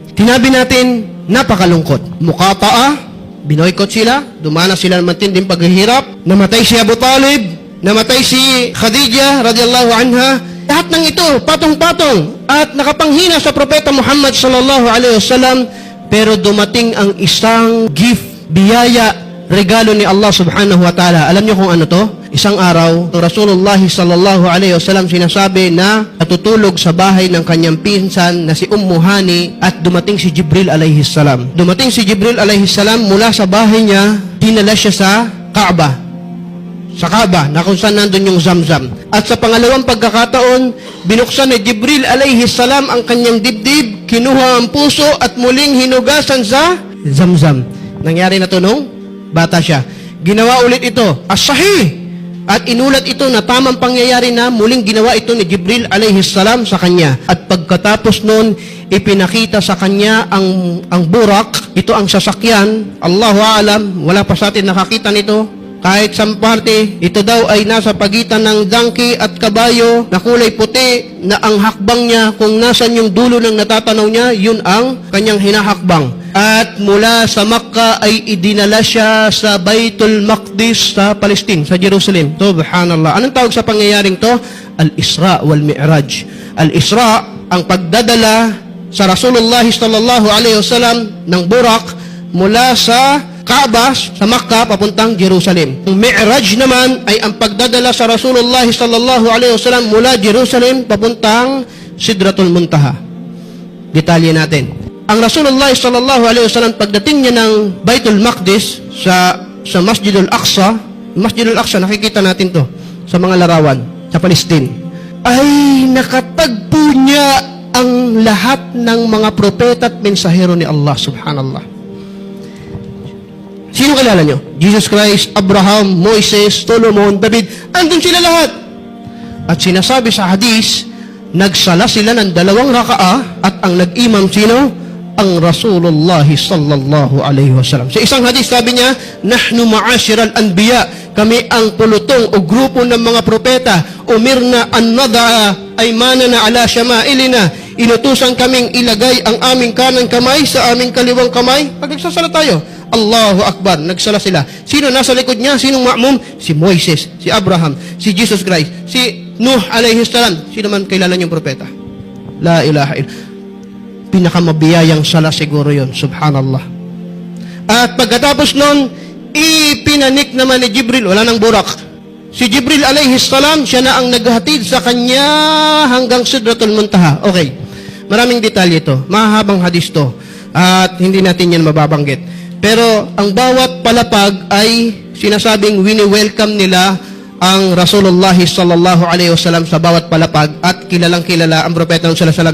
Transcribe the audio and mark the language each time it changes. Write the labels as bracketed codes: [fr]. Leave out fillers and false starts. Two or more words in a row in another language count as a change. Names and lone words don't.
[tl] Sinabi natin, napakalungkot. Muqata'a, binoykot sila, dumana sila ng matinding paghihirap, namatay si Abu Talib, namatay si Khadijah [ar] رضي الله عنها. [tl] Lahat ng ito, patong-patong at nakapanghina sa Propeta Muhammad [ar] صلى الله عليه وسلم, [tl] pero dumating ang isang gift, biyaya, regalo ni Allah [ar] سبحانه وتعالى. [tl] Alam niyo kung ano to? Isang araw, Rasulullah [ar] صلى الله عليه وسلم [tl] sinasabi na natutulog sa bahay ng kanyang pinsan na si Ummu Hani at dumating si Jibril [ar] عليه السلام. [tl] Dumating si Jibril [ar] عليه السلام [tl] mula sa bahay niya, dinala siya sa Kaaba. Sa Kaaba, na kung saan nandun yung Zamzam. At sa pangalawang pagkakataon, binuksan ni Jibril [ar] عليه السلام [tl] ang kanyang dibdib, kinuha ang puso at muling hinugasan sa Zamzam. Nangyari na to nung bata siya. Ginawa ulit ito, as-sahih. At inulat ito na tamang pangyayari na muling ginawa ito ni Jibril [ar] عليه السلام [tl] sa kanya. At pagkatapos nun, ipinakita sa kanya ang burak, ito ang sasakyan. [ar] الله أعلم, [tl] wala pa sa atin nakakita nito. Kahit sa parte, ito daw ay nasa pagitan ng donkey at kabayo na kulay puti na ang hakbang niya, kung nasan yung dulo ng natatanaw niya, yun ang kanyang hinahakbang. At mula sa Makkah ay idinala siya sa Baitul Maqdis sa Palestine, sa Jerusalem. Subhanallah. Anong tawag sa pangyayaring to? Al-Isra wal Mi'raj. Al-Isra, ang pagdadala sa Rasulullah [ar] صلى الله عليه وسلم [tl] ng burak mula sa Kaaba, sa Makkah, papuntang Jerusalem. Ang Mi'raj naman ay ang pagdadala sa Rasulullah [ar] صلى الله عليه وسلم [tl] mula Jerusalem papuntang Sidratul Muntaha. Detalye natin. Ang Rasulullah [ar] صلى الله عليه وسلم [tl] pagdating niya ng Baitul Maqdis sa Masjidul Aqsa, Masjidul Aqsa, nakikita natin to sa mga larawan sa Palestine, ay nakatagpo niya ang lahat ng mga propeta at mensahero ni Allah subhanallah. Sino kilala nyo? Jesus Christ, Abraham, Moises, Solomon, David, andun sila lahat. At sinasabi sa hadis, nagsala sila ng 2 raka'a at ang nag-imam sino? Ang Rasulullah [ar] صلى الله عليه وسلم. [tl] Sa isang hadis sabi niya, [ar] نحن معاشر الأنبياء, [tl] kami ang pulutong o grupo ng mga propeta, [ar] أمرنا أن نضع أيماننا على شمائلنا, [tl] inutusan kaming ilagay ang aming kanang kamay sa aming kaliwang kamay. Pag nagsasala tayo, [ar] الله أكبر, [tl] nagsala sila. Sino nasa likod niya? Sinong ma'mum? Si Moises, si Abraham, si Jesus Christ, si Nuh [ar] عليه السلام. [tl] Sino man kilala niyong propeta? [ar] لا إله إلا الله. [tl] Pinakamabiyayang sala siguro yun. Subhanallah. At pagkatapos nun, ipinanik naman ni Jibril, wala nang burak. Si Jibril [ar] عليه السلام, [tl] siya na ang naghatid sa kanya hanggang Sidratul Muntaha. Okay. Maraming detalye ito. Mahahabang hadis to. At hindi natin yan mababanggit. Pero ang bawat palapag ay sinasabing wini-welcome nila ang Rasulullah [ar] صلى الله عليه وسلم [tl] sa bawat palapag at kilalang kilala ang propeta ng [ar] صلى الله عليه وسلم.